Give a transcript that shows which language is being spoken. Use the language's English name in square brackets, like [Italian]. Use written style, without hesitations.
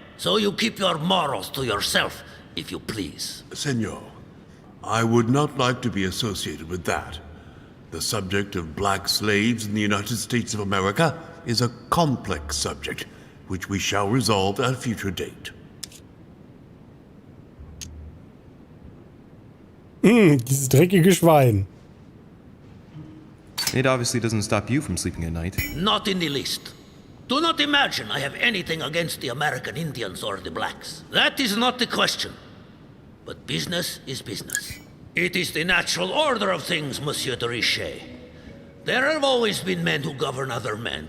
[English] So you keep your morals to yourself, if you please. Senor, I would not like to be associated with that. The subject of black slaves in the United States of America is a complex subject, which we shall resolve at a future date. [German] Dieses dreckige Schwein. [English] It obviously doesn't stop you from sleeping at night. Not in the least. Do not imagine I have anything against the American Indians or the blacks. That is not the question. But business is business. It is the natural order of things, Monsieur de Richet. There have always been men who govern other men.